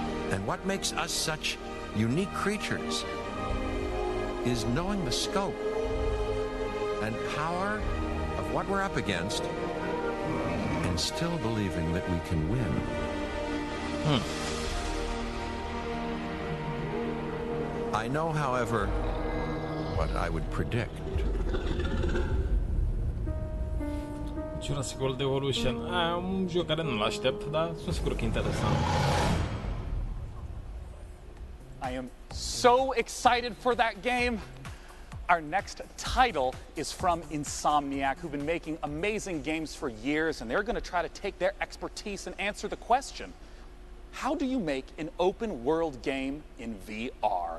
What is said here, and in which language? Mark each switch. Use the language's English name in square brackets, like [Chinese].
[English] And what makes us such unique creatures is knowing the scope and power of what we're up against and still believing that we can win. I know, however, what I would predict. Jurassic World Evolution. [Romanian] Un joc care nu-l aștept, dar sunt sigur că e interesant. [English] I am so excited for that game. Our next title is from Insomniac, who've been making amazing games for years, and they're going to try to take their expertise and answer the question, how do you make an open world game in VR?